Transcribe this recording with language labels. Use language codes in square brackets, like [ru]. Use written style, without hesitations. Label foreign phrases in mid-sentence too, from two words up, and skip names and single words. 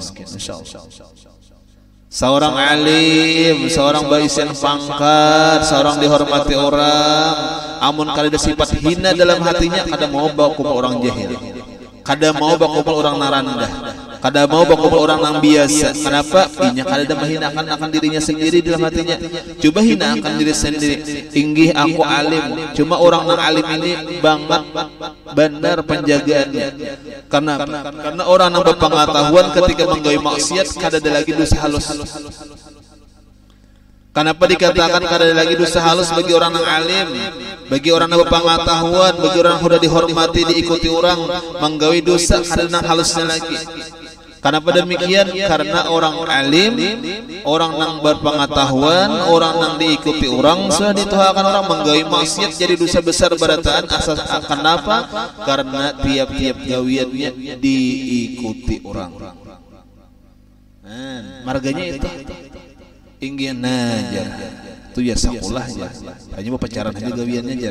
[bjn] Insyaallah seorang alim, seorang baisian pangkat, seorang dihormati orang, amun kada ada sifat hina dalam hatinya, kada mau bakumpul orang jahil, kada mau bakumpul orang narandah, kada mau bakumpul orang yang biasa. Kenapa? Inya kada ada mahinakan akan dirinya sendiri dalam hatinya. Coba hina akan diri sendiri. Inggih aku alim, cuma orang yang alim ini banget benar penjagaannya. Karena orang yang berpengetahuan ketika menggawe maksiat kada ada lagi dosa halus. Kenapa dikatakan kada ada lagi dosa halus bagi orang yang alim, bagi orang yang berpengetahuan, bagi orang yang sudah dihormati, diikuti orang, menggawe dosa kada ada halusnya lagi. Kenapa demikian? Karena orang alim, orang yang berpengetahuan, orang yang diikuti orang, sudah dituhakan orang menggawe maksiat jadi dosa besar barataan. [id] Asas kenapa? Karena tiap-tiap gawiannya diikuti orang. [bjn] Marganya itu ingin najar itu ya sekolah aja, hanya mau pacaran aja gawiannya jar.